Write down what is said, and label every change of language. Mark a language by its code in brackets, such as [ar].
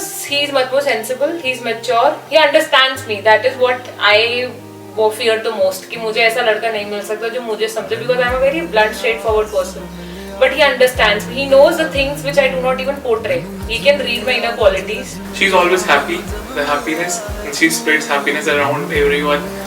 [en] he is much more sensible, he is mature, he understands me. That is what I fear the most. [hi] कि मुझे ऐसा लड़का नहीं मिल सकता जो मुझे समझे, [en] because I am a very blunt, straightforward person. But he understands me. He knows the things which I do not even portray. He can read my inner qualities. She's always happy, the happiness, and she spreads happiness around everyone.